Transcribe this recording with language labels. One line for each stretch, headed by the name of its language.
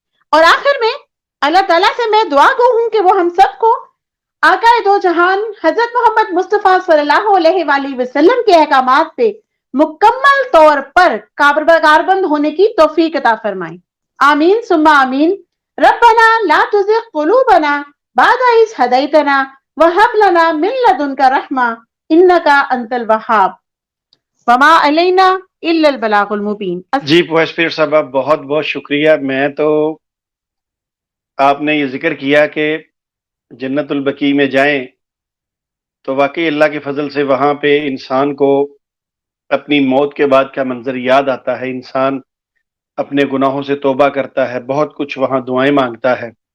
Urdu: اور آخر میں اللہ تعالیٰ سے میں دعا گو ہوں کہ وہ ہم سب کو آقا دو جہان حضرت محمد مصطفیٰ صلی اللہ علیہ وآلہ وسلم کے احکامات پہ مکمل طور پر کاربند ہونے کی توفیق عطا فرمائیں. آمین ثم آمین.
Arabic: ربنا لا تزغ قلوبنا بعد إذ هديتنا وهب لنا من لدنك رحمة إنك أنت الوهاب وما علينا إلا البلاغ المبين.
Urdu: جی پوائس پیر صاحب بہت بہت شکریہ. میں تو آپ نے یہ ذکر کیا کہ جنت البقیع میں جائیں تو واقعی اللہ کے فضل سے وہاں پہ انسان کو اپنی موت کے بعد کا منظر یاد آتا ہے، انسان اپنے گناہوں سے توبہ کرتا ہے، بہت کچھ وہاں دعائیں مانگتا ہے.